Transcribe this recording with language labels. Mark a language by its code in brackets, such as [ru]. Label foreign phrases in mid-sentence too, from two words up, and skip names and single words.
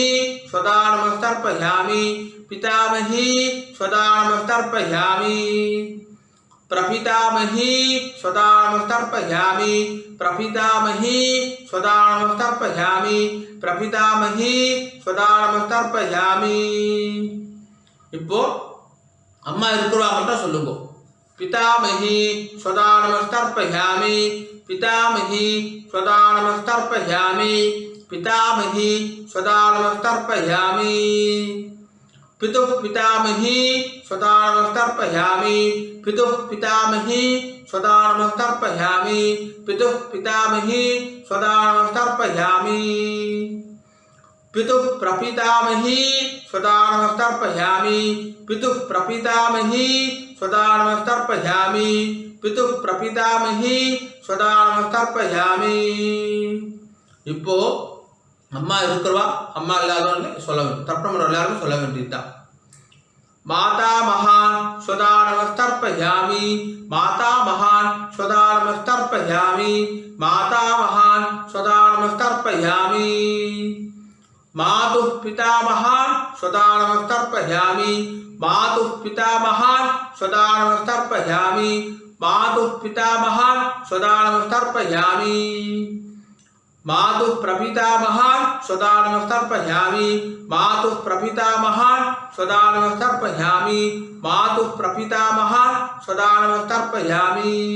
[sa] स्वधा नमस्तर्पयामि पितामही स्वधा नमस्तर्पयामि प्रपितामही स्वधा नमस्तर्पयामि प्रपितामही स्वधा नमस्तर्पयामि प्रपितामही स्वधा नमस्तर्पयामि [ta] இப்போ அம்மா இருக்கிறவா மட்டும் சொல்லுங்க [sa] पितामही स्वधा नमस्तर्पयामि पितामही स्वधा नमस्तर्पयामि पितामही स्वधा नमस्तर्पयामि पितुः पितामही स्वधा नमस्तर्पयामि पितुः पितामही स्वधा नमस्तर्पयामि पितुः पितामही स्वधा नमस्तर्पयामि पितुः प्रपितामही स्वधा नमस्तर्पयामि पितुः प्रपितामही स्वधा नमस्तर्पयामि पितुः प्रपितामही स्वधा नमस्तर्पयामि [ta] இப்போ அம்மா இருக்கிறவா அம்மா இல்லாதவங்க சொல்ல வேண்டும் தர்ப்பணம் எல்லாரும் சொல்ல வேண்டியதுதான் [sa] माता महान स्वधा नमस्तर्पयामि माता महान स्वधा नमस्तर्पयामि माता महान स्वधा नमस्तर्पयामि मातुः पिता महान स्वधा नमस्तर्पयामि मातुः पिता महान स्वधा नमस्तर्पयामि मातुः पिता महान स्वधा नमस्तर्पयामि मातुः प्रपिता महान स्वधा नमस्तर्पयामि मातुः प्रपिता महान स्वधा नमस्तर्पयामि मातुः प्रपिता महान स्वधा नमस्तर्पयामि